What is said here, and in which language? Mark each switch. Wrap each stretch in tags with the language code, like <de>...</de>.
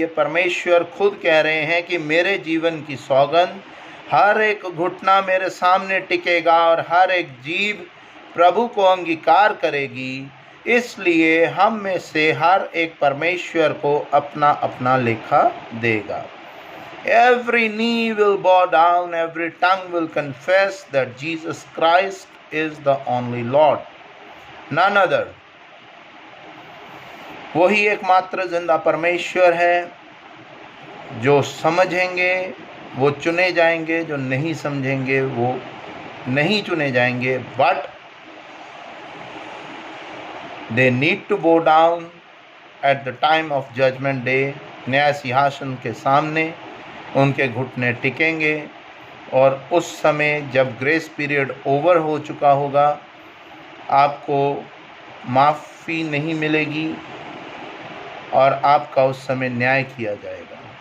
<hi>ये परमेश्वर खुद कह रहे हैं कि मेरे जीवन की सौगंध, हर एक घुटना मेरे सामने टिकेगा और हर एक जीभ प्रभु को अंगीकार करेगी। इसलिए हम में से हर एक परमेश्वर को अपना अपना लेखा देगा।</hi> <en>Every knee will bow down, every tongue will confess that Jesus Christ is the only Lord, none other.</en> <hi>वही एकमात्र जिंदा परमेश्वर है। जो समझेंगे वो चुने जाएंगे, जो नहीं समझेंगे वो नहीं चुने जाएंगे।</hi> <en>But they need to bow down at the time of judgment day।</en> <hi>न्याय सिंहासन के सामने उनके घुटने टिकेंगे और उस समय जब ग्रेस पीरियड ओवर हो चुका होगा, आपको माफ़ी नहीं मिलेगी और आपका उस समय न्याय किया जाएगा।</hi>